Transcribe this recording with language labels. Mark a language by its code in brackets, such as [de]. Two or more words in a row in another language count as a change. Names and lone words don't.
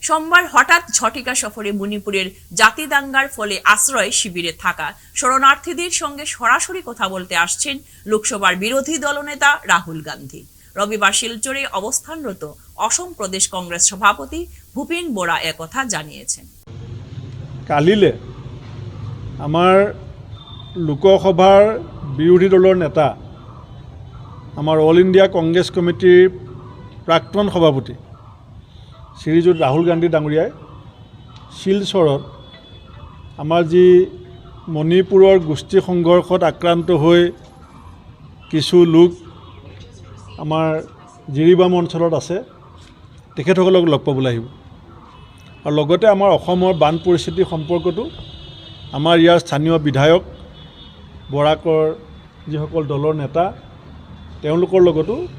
[bn] সোমবার হঠাৎ ঝটিকা সফরে মণিপুরের জাতিদাঙ্গার ফলে আশ্রয় শিবিরে থাকা শরণার্থীদের সঙ্গে সরাসরি কথা বলতে আসছেন লোকসভার বিরোধী দলনেতা রাহুল গান্ধী। রবিবার শিলচরে অবস্থানরত অসম প্রদেশ কংগ্রেস সভাপতি ভূপেন বোরা একথা জানিয়েছেন। [as] কালিলে আমাৰ লোকসভাৰ বিৰোধী দলৰ নেতা আমাৰ অল ইণ্ডিয়া কংগ্ৰেছ কমিটিৰ প্ৰাক্তন সভাপতি শ্ৰীযুত ৰাহুল গান্ধী ডাঙৰীয়াই শিলচৰত আমাৰ যি মণিপুৰৰ গোষ্ঠী সংঘৰ্ষত আক্ৰান্ত হৈ কিছু লোক আমাৰ জিৰিবাম অঞ্চলত আছে তেখেতসকলক লগ পাবলৈ আহিব আৰু লগতে আমাৰ অসমৰ বান পৰিস্থিতি সম্পৰ্কতো আমাৰ ইয়াৰ স্থানীয় বিধায়ক বৰাকৰ যিসকল দলৰ নেতা তেওঁলোকৰ লগতো